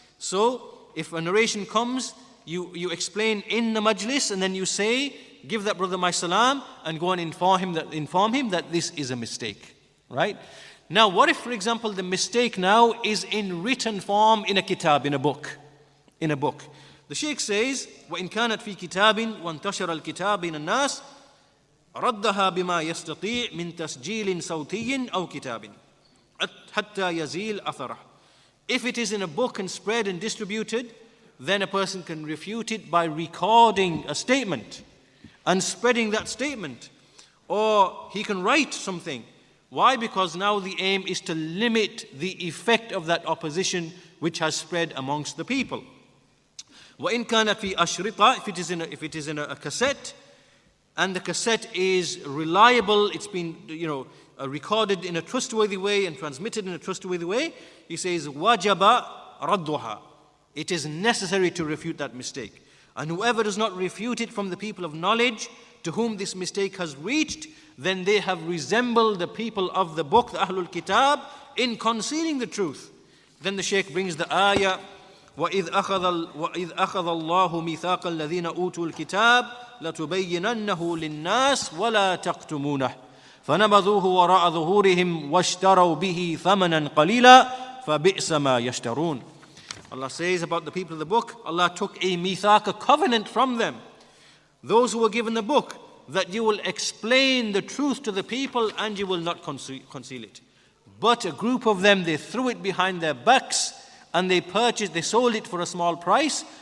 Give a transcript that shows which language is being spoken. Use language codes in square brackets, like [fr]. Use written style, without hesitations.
[en] So if a narration comes, you explain in the majlis, and then you say, give that brother my salam, and go and inform him that this is a mistake, right? Now, what if, for example, the mistake now is in written form in a kitab, in a book? In a book. The Shaykh says, [ar] وَإِنْ كَانَتْ فِي كِتَابٍ وَانْتَشَرَ الْكِتَابِ بَيْنَ النَّاسِ رَدَّهَا بِمَا يَسْتَطِيعُ مِنْ تَسْجِيلٍ صَوْتِيٍّ أَوْ كِتَابٍ حَتَّى يَزِيلَ أَثَرَهُ. [en] If it is in a book and spread and distributed, then a person can refute it by recording a statement and spreading that statement. Or he can write something. Why? Because now the aim is to limit the effect of that opposition which has spread amongst the people. [ar] وَإِنْ كَانَتْ فِي أَشْرِطَةٍ. [en] If it is in a cassette, and the cassette is reliable, it's been recorded in a trustworthy way and transmitted in a trustworthy way, he says, [ar] وَجَبَ رَدُّهَا. [en] It is necessary to refute that mistake. And whoever does not refute it from the people of knowledge to whom this mistake has reached, then they have resembled the people of the book, the Ahlul Kitab, in concealing the truth. Then the Shaykh brings the ayah, [ar] وَإِذْ أَخَذَ اللَّهُ مِيثَاقَ الَّذِينَ أُوتُوا الْكِتَابَ لَتُبَيِّنَنَّهُ لِلنَّاسِ وَلَا تَكْتُمُونَهُ فَنَبَذُوهُ وَرَاءَ ظُهُورِهِمْ وَاشْتَرَوْا بِهِ ثَمَنًا قَلِيلًا فَبِئْسَ مَا يَشْتَرُونَ. [en] Allah says about the people of the book, Allah took a mithaq, a covenant from them, those who were given the book, that you will explain the truth to the people and you will not conceal it. But a group of them, they threw it behind their backs and they sold it for a small price.